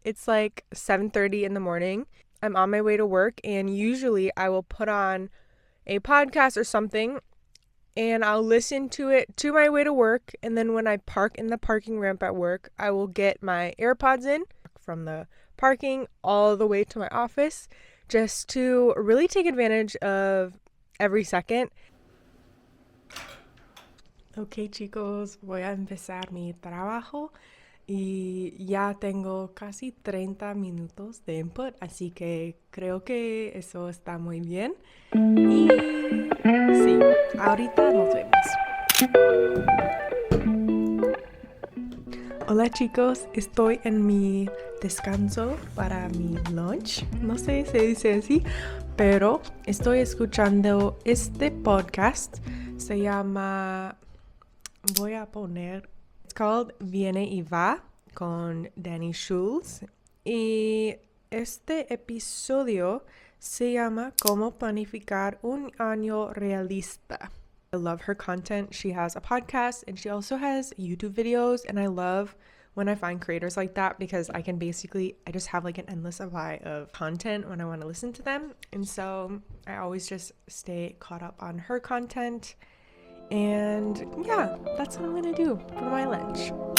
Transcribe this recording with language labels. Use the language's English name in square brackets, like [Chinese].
[English] It's like 7:30 in the morning. I'm on my way to work, and usually I will put on a podcast or something and I'll listen to it to my way to work, and then when I park in the parking ramp at work, I will get my AirPods in from the parking all the way to my office just to really take advantage of every second. [Spanish] Ok, chicos, voy a empezar mi trabajo y ya tengo casi 30 minutos de input, así que creo que eso está muy bien. Y sí, ahorita nos vemos. Hola chicos, estoy en mi descanso para mi lunch. No sé si se dice así, pero estoy escuchando este podcast. Se llama... Voy a poner... [English] It's called Viene y Va con Danny Schulz. [Spanish] Y este episodio se llama Cómo planificar un año realista. [English] I love her content. She has a podcast and she also has YouTube videos. And I love when I find creators like that because I just have like an endless supply of content when I want to listen to them. And so I always just stay caught up on her content. And yeah, that's what I'm gonna do for my lunch.